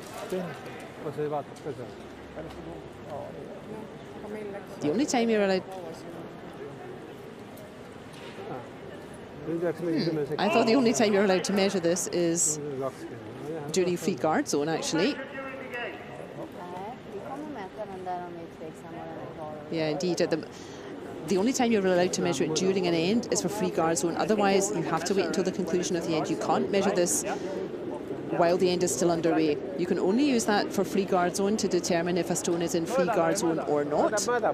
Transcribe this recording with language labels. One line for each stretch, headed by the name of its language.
Estonian: Kas ei vaatab ka seal?
English: The only time you're allowed...
Estonian: Nüüd jääks mingi 10 sekundit.
English: I thought the only time you're allowed to measure this is
Estonian: 20.
English: during free guard zone, actually.
Swedish: Nej, vi kommer mäta den där om vi är tveksamma den är kvar.
English: Yeah, indeed. The only time you're allowed to measure it during an end is for free guard zone. Otherwise, you have to wait until the conclusion of the end. You can't measure this while the end is still underway. You can only use that for free guard zone to determine if a stone is in free guard zone or not.